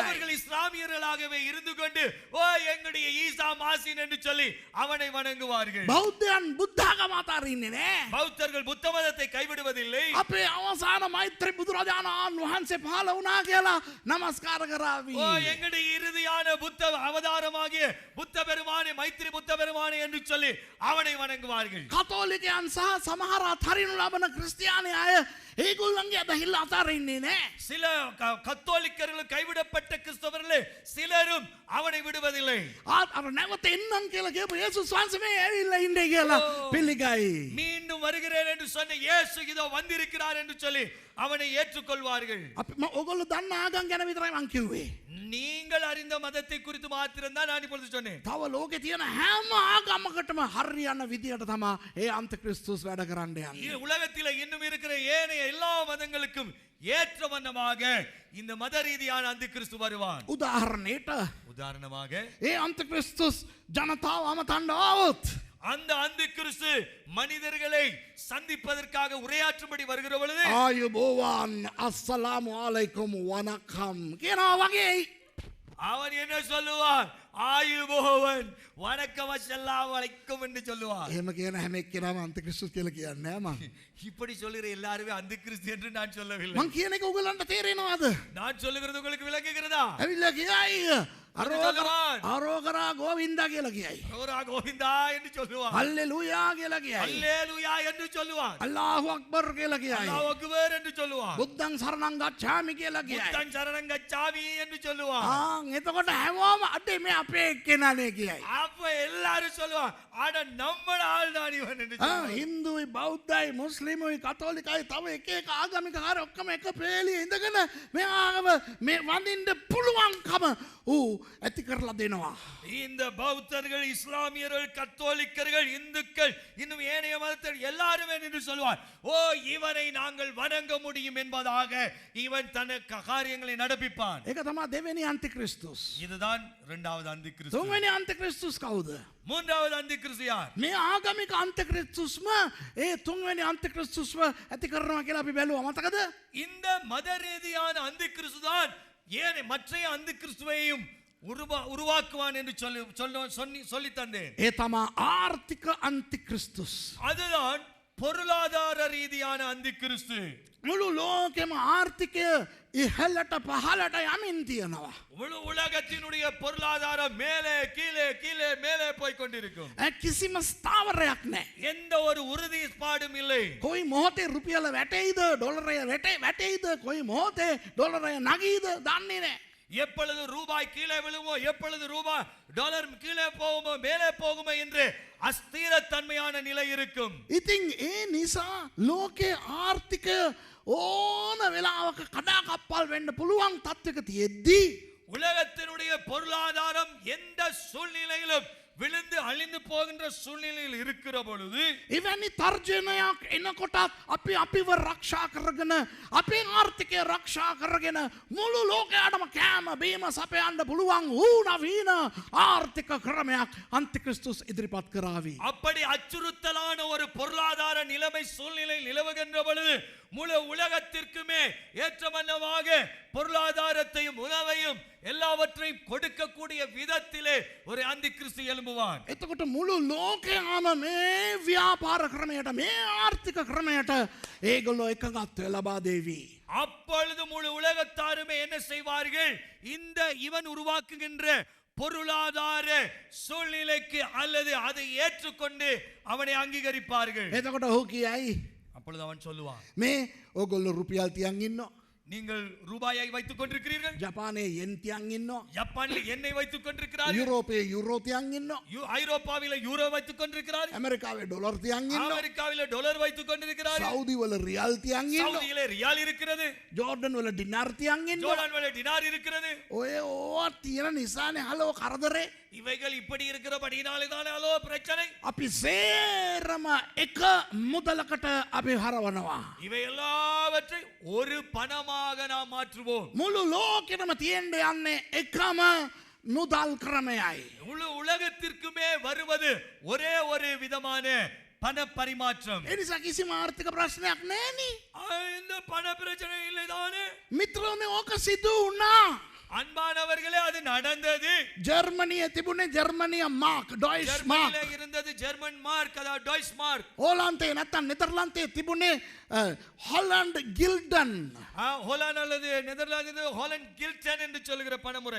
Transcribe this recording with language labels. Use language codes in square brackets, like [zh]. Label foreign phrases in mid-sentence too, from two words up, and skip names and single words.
[ta] அவர்கள் இஸ்லாமியர்களாகவே இருந்து கொண்டு ஓ எங்களுடைய ஈசா மாசின் என்று சொல்லி அவனை வணங்குவார்கள். [si] බෞද්ධයන් බුද්ධ ආගම අතරින්නේ නෑ. [ta] பௌத்தர்கள் புத்த மதத்தை கைவிடுவதில்லை. [si] අපේ අවසාන මෛත්‍රී බුදුරජාණන් වහන්සේ පහළ වුණා කියලා නමස්කාර කරાવી. [ta] ஓ எங்களுடைய இறுதியான புத்த அவதாரமாகிய புத்த பெருமானே மைத்திரி புத்த பெருமானே என்று சொல்லி அவனை வணங்குவார்கள். [si] කතෝලිකයන් සහ සමහර අතරිනු ලබන ක්‍රිස්තියානි අය ඒගොල්ලන්ගේ අදහිල්ල අතරින්නේ නෑ. [ta] சில கத்தோலிக்கர்கள் கைவிடப்பட்ட கிறிஸ்தவர்களே சிலரும் அவனை விடுவதில்லை. [si] අර නැවත එන්නම් කියලා කියපු යේසුස් වහන්සේ මේ ඇවිල්ලා ඉන්නේ කියලා පිළිගයි. [ta] மீண்டும் வருகிறேன் என்று சொன்ன இயேசு இதோ வந்திருக்கிறார் என்று சொல்லி அவனை ஏற்றுக்கொள்வார்கள். [si] අපි ඔයගොල්ලෝ දන්න ආගම් ගැන විතරයි මං කිව්වේ. [ta] நீங்கள் அறிந்த மதத்தை குறித்து மாத்திரம் தான் நான் இப்பொழுது சொன்னேன். [si] තව ලෝකේ තියෙන හැම ආගමකටම හරියන විදියට තමයි ඒ අන්තික්‍රිස්තුස් වැඩ කරන්න යන්නේ. [ta] உலகத்தில் இன்னும் இருக்கிற ஏனைய எல்லா மதங்களுக்கும் ஏற்ற வண்ணமாக இந்த மத ரீதியான அந்தி கிறிஸ்து வருவான். [si] උදාහරණයට [ta] உதாரணமாக [si] ඒ අන්තික්‍රිස්තුස් ජනතාව අමතන්න ආවොත් [ta] அந்த அந்தி கிறிஸ்து மனிதர்களை சந்திப்பதற்காக உரையாற்றும்படி வருகிற பொழுது [si] ආයුබෝවන් [ar] السلام عليكم [si] වනකම් කියනවා වගේ [ta] அவன் என்ன சொல்லுவான்? ஆயுபோவன் வணக்கம் [ar] السلام عليكم [ta] என்று சொல்லுவான். [si] එහෙම කියන හැම එක්කෙනාම අන්තික්‍රිස්තුස් කියලා කියන්නේ නෑ මං. [ta] இப்படி சொல்லுகிற எல்லாருமே அந்தி கிறிஸ்து என்று நான் சொல்லவில்லை. [si] මං කියන එක ඔයගලන්ට තේරෙනවද? [ta] நான் சொல்லுகிறது உங்களுக்கு விளங்குகிறதா? [si] ඇවිල්ලා කියයි [ta] சொல்லுவான். அரோகரா கோவிந்தா [si] කියලා කියයි. [ta] ஓரா கோவிந்தா என்று சொல்லுவான். [si] හල්ලෙලූයා කියලා කියයි. [ta] அல்லேலூயா என்று சொல்லுவான். [ar] الله أكبر [si] කියලා කියයි. [ar] الله أكبر [ta] என்று சொல்லுவான். [pi] බුද්ධං සරණං ගච්ඡාමි [si] කියලා කියයි. [pi] buddhaṃ saraṇaṃ gacchāmi [ta] என்று சொல்லுவான். [si] එතකොට හැමෝම අඩේ මේ අපේ එක්කෙනානේ කියයි. [ta] அப்ப எல்லாரும் சொல்லுவான் அட நம்மட ஆள் தான் இவன் என்று சொல்லுவான். [si] හින්දුයි බෞද්ධයි මුස්ලිමුයි කතෝලිකයි තව එක එක ආගමික කාර්ය ඔක්කොම එක පෙළියේ ඉඳගෙන මේ ආගම මේ වඳින්න පුළුවන්කම ඇති කරලා දෙනවා. [ta] இந்த பௌத்தர்கள் இஸ்லாமியர்கள் கத்தோலிக்கர்கள் இந்துக்கள் இன்னும் ஏனைய மதத்தர் எல்லாருமே என்று சொல்வார் ஓ இவனை நாங்கள் வணங்க முடியும் என்பதாக இவன் தனக்கு காரியங்களை நடப்பிப்பான். [si] ඒක තමයි දෙවෙනි අන්තික්‍රිස්තුස්. [ta] இதுதான் இரண்டாவது அந்தி கிறிஸ்து. [si] තුන්වෙනි අන්තික්‍රිස්තුස් කවුද? [ta] மூன்றாவது அந்தி கிறிஸ்து யார்? [si] මේ ආගමික අන්තික්‍රිස්තුස්ම ඒ තුන්වෙනි අන්තික්‍රිස්තුස්ම ඇති කරනවා කියලා අපි බැලුවා මතකද? [ta] இந்த மத ரீதியான அந்தி கிறிஸ்து தான் ஏனைய மற்ற அந்தி கிறிஸ்துவையும் உருவாக்குவான் என்று சொல்லி தந்தேன். [si] ඒ තමා ආර්ථික අන්තික්‍රිස්තුස්. [ta] அதுதான் பொருளாதார ரீதியான அந்தி கிறிஸ்து. [si] මුළු ලෝකෙම ආර්ථිකය ඉහළට පහළට යමින් තියෙනවා. [ta] முழு உலகத்தினுடைய பொருளாதாரம் மேலே கீழே கீழே மேலே போய் கொண்டிருக்கும். [si] කිසිම ස්ථාවරයක් නැහැ. [ta] எந்த ஒரு உறுதிப்பாடும் இல்லை. [si] කොයි මොහොතේ රුපියල වැටෙයිද ඩොලරය වැටෙයිද කොයි මොහොතේ ඩොලරය නගීද දන්නේ නැහැ. [ta] எப்பொழுது ரூபாய் கீழே விழுமோ, எப்பொழுது ரூபாய் டாலர் கீழே போகுமோ மேலே போகுமோ என்று அஸ்திரத்தன்மையான நிலை இருக்கும். [si] ඉතින් ඒ නිසා ලෝකේ ආර්ථිකය ඕන වෙලාවක කඩාකප්පල් වෙන්න පුළුවන් තත්ත්වයක තියෙද්දී [ta] உலகத்தினுடைய பொருளாதாரம் எந்த சூழ்நிலையிலும் விழுந்து அழிந்து போகின்ற சூழ்நிலையில் இருக்கிற பொழுது [si] එවැනි තර්ජනයක් එනකොටත් අපි අපිව රක්ෂා කරගෙන අපේ ආර්ථිකය රක්ෂා කරගෙන මුළු ලෝකයටම කෑම බීම සපයන්න පුළුවන් වූ නවීන ආර්ථික ක්‍රමයක් අන්තික්‍රිස්තුස් ඉදිරිපත් කරાવી. [ta] அப்படி அச்சுறுத்தலான ஒரு பொருளாதார நிலைமை சூழ்நிலை நிலவுகின்ற பொழுது முழு உலகத்திற்குமே ஏற்றமன்னமாக பொருளாதாரத்தையும் உணவையும் எல்லாவற்றையும் கொடுக்கக்கூடிய விதத்திலே ஒரு அந்தி கிறிஸ்து எழும்புவான். [si] එතකොට මුළු ලෝකයාම මේ ව්‍යාපාර ක්‍රමයට මේ ආර්ථික ක්‍රමයට ඒගොල්ලෝ එකගත්ව ලබා දේවි. [ta] அப்பொழுது முழு உலகத்தாருமே என்ன செய்வார்கள்? இந்த இவன் உருவாக்குகின்ற பொருளாதார சூழ்நிலைக்கு அல்லது அதை ஏற்றுக்கொண்டு அவனை அங்கீகரிப்பார்கள். [si] එතකොට ඔහු කියයි [ta] அப்பொழுது அவன் சொல்லுவான், [si] මේ ඕගොල්ලෝ රුපියල් තියන් ඉන්නවා. [ta] நீங்கள் ரூபாயை வைத்துக் கொண்டிருக்கிறீர்கள், [si] ජපානයේ යෙන් තියන් ඉන්නවා. [ta] ஜப்பானில் எண்ணெய் வைத்துக் கொண்டிருக்கிறார்கள், [si] යුරෝපයේ යුරෝ තියන් ඉන්නවා. [ta] ஐரோப்பாவில யூரோ வைத்துக் கொண்டிருக்கிறார்கள், [si] ඇමරිකාවේ ඩොලර් තියන් ඉන්නවා. [ta] அமெரிக்காவில டாலர் வைத்துக் கொண்டிருக்கிறார்கள், [si] සෞදි වල රියල් තියන් ඉන්නවා. [ta] சவுதியில ரியால் இருக்கிறது, [si] ජෝර්ඩන් වල ඩිනාර් තියන් ඉන්නවා. [ta] ஜோர்டான் வல டினார் இருக்கிறது. [si] ඔය ඕවා තියෙන නිසානේ හලෝ කරදරේ. [ta] இவைகள் இப்படி இருக்கிறபடினாலே தானே அலோ பிரச்சனை. [si] අපි සේරම එක මුදලකට අපි හරවනවා. [ta] இவை எல்லாவற்றையும் ஒரு பணமாக நாம் மாற்றுவோம். [si] මුළු ලෝකෙටම තියෙන්න යන්නේ එකම මුදල් ක්‍රමයයි. [ta] முழு உலகத்திற்குமே வருவது ஒரே ஒரு விதமான பண பரிமாற்றம். [si] ඒ නිසා කිසිම ආර්ථික ප්‍රශ්නයක් නැහෙනි. [ta] இந்த பண பிரச்சனை இல்லை தானே. [si] මිත්‍රෝනේ ඕක සිදු වුණා. [ta] அன்பானவர்களே, அது நடந்தது. [si] ජර්මනිය තිබුණේ ජර්මනිය මාක් ඩොයිස් මාක්. [ta] ஜெர்மனியில இருந்தது ஜெர்மன் மார்க், அதாவது டாய்ஸ் மார்க். [si] ඕලන්තේ නැත්තම් නෙදර්ලන්තේ තිබුණේ ஹாலண்ட் கில்டன். [ta] ஹோலாந்து அல்லது நெதர்லாந்து ஹாலண்ட் கில்டன் என்று சொல்லுகிற பணமுறை.